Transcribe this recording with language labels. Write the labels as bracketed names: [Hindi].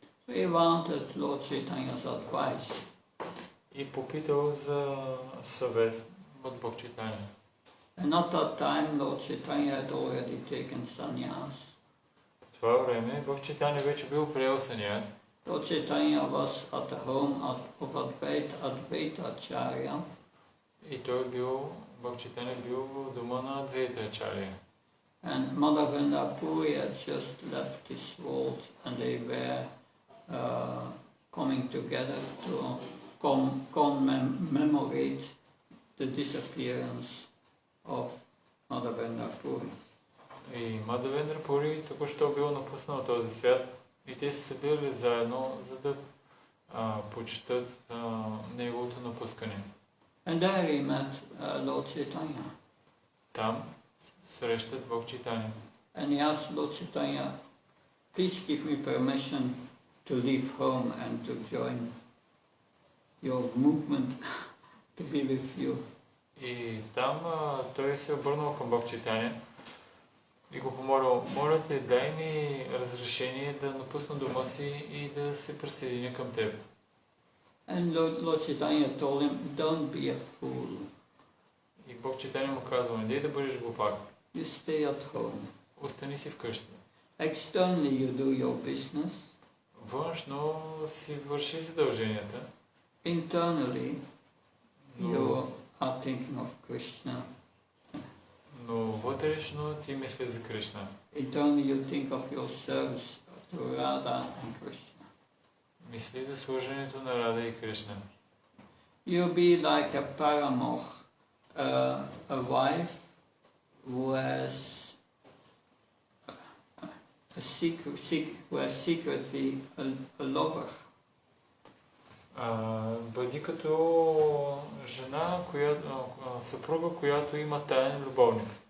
[English] He wanted Lord Chaitanya's advice. [Bulgarian] И попитал за съвет от Бог Чайтаня. [English] And at that time Lord Chaitanya had already taken sannyas. [Bulgarian] В това време Бог Чайтаня вече бил приел саньяс. [English] Lord Chaitanya was at the home of Advaita Acharya. [Bulgarian] И той Бог Чайтаня бил в дома на Адвайта Ачаря. [English] And Madhavendra Puri had just left his world and they were coming together to commemorate the disappearance of Madhavendra Puri. [Bulgarian] И Мадавендра Пури току-що бил напуснал този свят и те се събирали заедно, за да почитат неговото напускане. [English] And there he met Lord Chaitanya. [Bulgarian] Там срещат Бог Чайтаня. [English] And he asked Lord Chaitanya, please give me permission to leave home and to join your movement, to be with you. [Bulgarian] И там той се обърнал към Бог Чайтаня и го помолил, моля те, дай ми разрешение да напусна дома си и да се присъединя към теб. [English] And Lord Chaitanya told him, don't be a fool. [Bulgarian] И Бог Чайтаня му казва, не да бъдеш глупак. [English] You stay at home. [Bulgarian] Остани си вкъщи. [English] Externally you do your business. [Bulgarian] Външно си върши задълженията. [English] Internally you are thinking of Krishna. [Bulgarian] Но вътрешно ти мисли за Кришна. [English] Internally you think of your service to Radha and Krishna. [Bulgarian] Мисли за служението на Рада и Кришна. [English] You'll be like a paramour, a wife who has secretly a lover. [Bulgarian] Бъди като жена, съпруга, която има таен любовник.